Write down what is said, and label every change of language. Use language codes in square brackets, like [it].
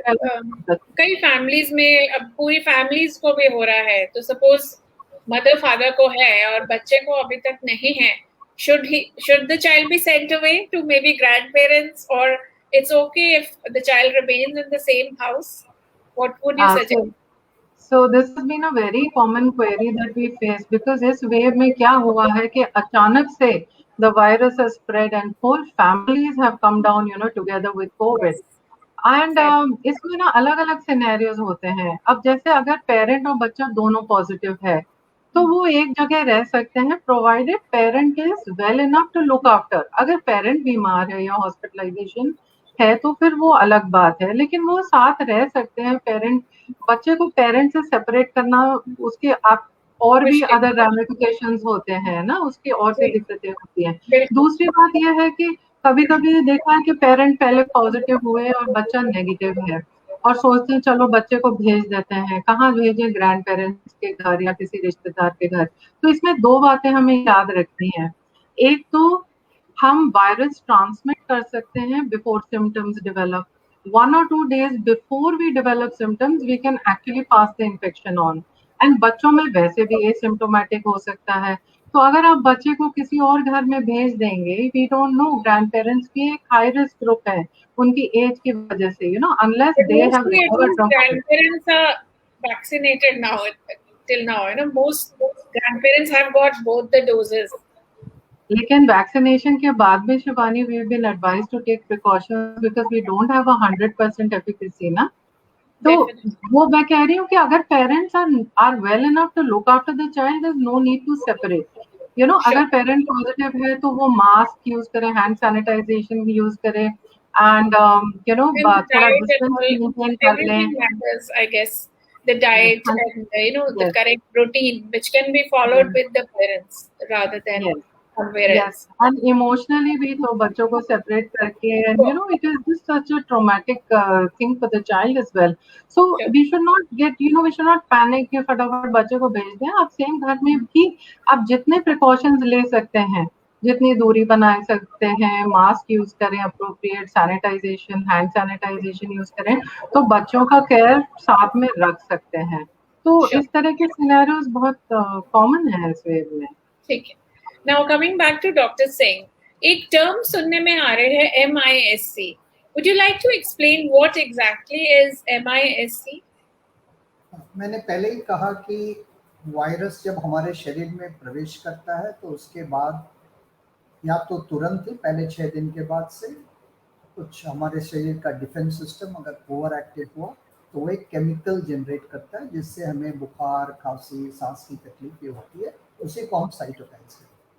[hi] जैसे कई फैमिलीज में अब पूरी फैमिलीज को भी हो रहा है, तो सपोज मदर फादर को है और बच्चे को अभी तक नहीं है, [en] should the child be sent away to maybe grandparents, or it's okay if the child remains in the same house? What would you suggest? So this has been a very common query that we face, because [hi] इस wave में क्या हुआ है कि अचानक से [en] the virus has spread and whole families have come down together with COVID. [hi] And इसमें ना अलग अलग सिनेरियोज होते हैं। अब जैसे अगर पेरेंट और बच्चा दोनों पॉजिटिव है तो वो एक जगह रह सकते हैं, [en] Provided parent is well enough to look after. [hi] अगर पेरेंट बीमार है या हॉस्पिटलाइजेशन है तो फिर वो अलग बात है, लेकिन वो साथ रह सकते हैं। पेरेंट, बच्चे को पेरेंट से सेपरेट करना, उसके आप और भी अदर रैमिफिकेशंस होते हैं ना, उसकी और भी दिक्कतें होती हैं। दूसरी बात यह है कि कभी कभी देखा है कि पेरेंट पहले पॉजिटिव हुए और बच्चा नेगेटिव है और सोचते हैं चलो बच्चे को भेज देते हैं, कहाँ भेजें, ग्रैंड पेरेंट्स के घर या किसी रिश्तेदार के घर। तो इसमें दो बातें हमें याद रखनी है। एक तो हम वायरस ट्रांसमिट कर सकते हैं [en] Before symptoms develop. 1 or 2 days before we develop symptoms, we can actually pass the infection on. [hi] And बच्चों में वैसे भी एसिम्प्टोमेटिक हो सकता है, तो अगर आप बच्चे को किसी और घर में भेज देंगे, [en] we don't know, [hi] grand parents भी एक हाई रिस्क ग्रुप है उनकी एज की वजह से, [en] Unless they have recovered from. Grandparents are vaccinated now. Till now, most grandparents have got both the doses. [hi] लेकिन वैक्सीनेशन के बाद भी Shivani, [en] we have been advised to take precautions because we don't have 100% efficacy [hi] ना। तो वो मैं कह रही हूँ कि अगर [en] Parents are well enough to look after the child, there is no need to separate. [hi] अगर पेरेंट पॉजिटिव है तो वो मास्क यूज करें, हैंड सैनिटाइजेशन यूज करें, एंड थोड़ा डिस्टेंस मेंटेन कर लें। [en] I guess the diet and the correct routine which can be followed with the parents rather than somewhere else. And emotionally [hi] भी तो बच्चों को [en] separate करके, and it is just such a traumatic thing for the child as well. So we should not get, we should not panic [hi] कि फटाफट बच्चे को भेज दें। आप सेम घर में भी आप जितने precautions ले सकते हैं, जितनी दूरी बना सकते हैं, मास्क यूज करें, appropriate sanitisation, hand sanitization use करें, तो बच्चों का केयर साथ में रख सकते हैं। तो इस तरह के सिनेरियोज बहुत कॉमन है इस वेव में। ठीक है। [en] Now coming back to Dr. [hi] Singh, एक टर्म सुनने में आ रहे हैं MISC. [en] Would you like to explain what exactly is MISC? [hi] मैंने पहले ही कहा कि वायरस जब हमारे शरीर में प्रवेश करता है तो उसके बाद या तो तुरंत ही पहले 6 दिन के बाद से कुछ हमारे शरीर का डिफेंस सिस्टम अगर ओवर एक्टिव हुआ तो वो एक केमिकल जनरेट करता है जिससे हमें बुखार, खांसी, सांस की तकलीफ ये होती है, उसी को हम साइटोकाइन्स कहते हैं।